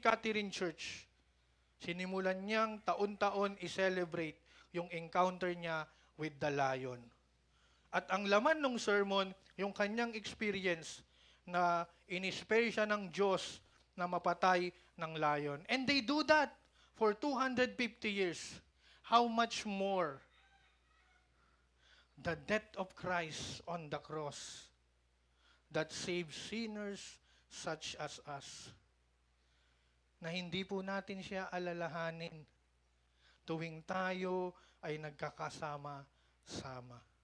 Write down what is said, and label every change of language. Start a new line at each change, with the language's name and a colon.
Filipino: Catherine Church, sinimulan niyang taon-taon i-celebrate yung encounter niya
English: with the lion.
Filipino: At ang laman ng sermon, yung kanyang experience na in-spare siya ng Diyos na mapatay ng lion.
English: And they do that for 250 years. How much more the death of Christ on the cross that saves sinners such as us.
Filipino: Na hindi po natin siya alalahanin tuwing tayo ay nagkakasama-sama.